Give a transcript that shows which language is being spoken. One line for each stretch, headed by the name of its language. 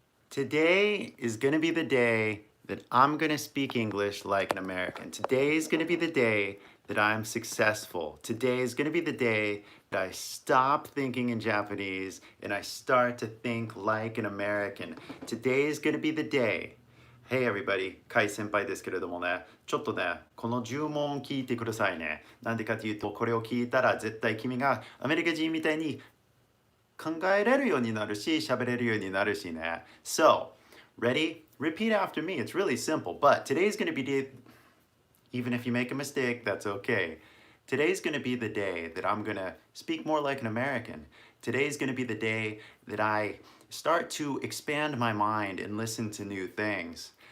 English: Today is going to be the day that I'm going to speak English like an American. Today is going to be the day that I'm successful. Today is going to be the day that I stop thinking in Japanese and I start to think like an American. Today is going to be the day. Hey everybody,
Japanese: KY 先輩ですけれどもね、ちょっとね、この呪文を聞いてくださいね。なんでかというと、これを聞いたら絶対君がアメリカ人みたいに考えれるようになるし、喋れるようになるしね。
English: So, ready? Repeat after me. It's really simple, but today's going to be the, even if you make a mistake, that's okay. Today's going to be the day that I'm going to speak more like an American. Today's going to be the day that I start to expand my mind and listen to new things.